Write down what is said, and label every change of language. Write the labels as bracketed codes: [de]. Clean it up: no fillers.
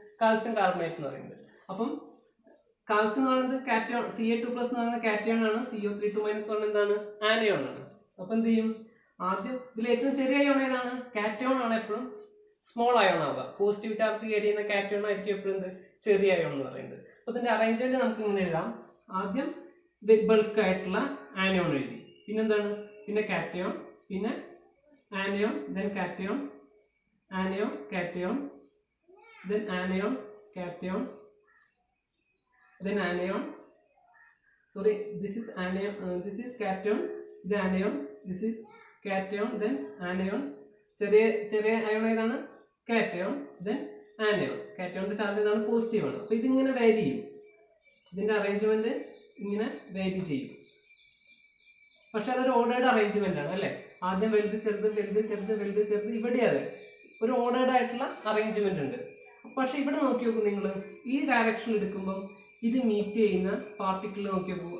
[ml] Calcium carbonate എന്ന് പറയുന്നത്. അപ്പം കാൽസ്യം എന്ന് പറയുന്നത് കാറ്റയോൺ, Ca2+ എന്ന് പറയുന്നത് കാറ്റയോൺ ആണ്, CO3, 2- എന്ന് പറയുന്നത് എന്താണ്? ആനയോൺ ആണ്. അപ്പൊ എന്ത് ചെയ്യും? ആദ്യം ഇതിൽ ഏറ്റവും ചെറിയ അയോൺ ഏതാണ്? കാറ്റയോൺ ആണ് എപ്പോഴും സ്മോൾ അയോൺ ആവുക. പോസിറ്റീവ് ചാർജ് കയറി ചെയ്യുന്ന കാറ്റയോൺ ആയിരിക്കും എപ്പോഴും എന്ത്? ചെറിയ അയോൺ എന്ന് പറയുന്നത്. അപ്പൊ ഇതിന്റെ അറേഞ്ച്മെന്റ് നമുക്ക് ഇങ്ങനെ എഴുതാം. ആദ്യം ബൾക്ക് ആയിട്ടുള്ള ആനയോൺ എഴുതി, പിന്നെന്താണ്? പിന്നെ കാറ്റയോൺ, പിന്നെ anion, [en] then cation, anion, cation, then anion, cation, then anion. Sorry, this is anion, this is cation, the anion, this is cation, then anion. [ml] ചെറിയ അയോൺ ഏതാണ്? Cation, then anion. കാറ്റയോണിന്റെ ചാർജ് ഏതാണ്? Positive ആണ്. അപ്പൊ ഇതിങ്ങനെ വാരി ചെയ്യും. ഇതിന്റെ അറേഞ്ച്മെന്റ് ഇങ്ങനെ വാരി ചെയ്യും. പക്ഷെ അതൊരു ഓർഡേർഡ് അറേഞ്ച്മെന്റ് ആണ് അല്ലേ? ആദ്യം വലുത് ചെറുത്, വലുത് ചെറുത്, വലുത് ചെറുത്. ഇവിടെ അതെ ഒരു ഓർഡേർഡ് ആയിട്ടുള്ള അറേഞ്ച്മെന്റ് ഉണ്ട്. പക്ഷെ ഇവിടെ നോക്കി നോക്കൂ നിങ്ങൾ, ഈ ഡയറക്ഷൻ എടുക്കുമ്പോൾ ഇത് മീറ്റ് ചെയ്യുന്ന പാർട്ടിക്കിൾ നോക്കി നോക്കൂ.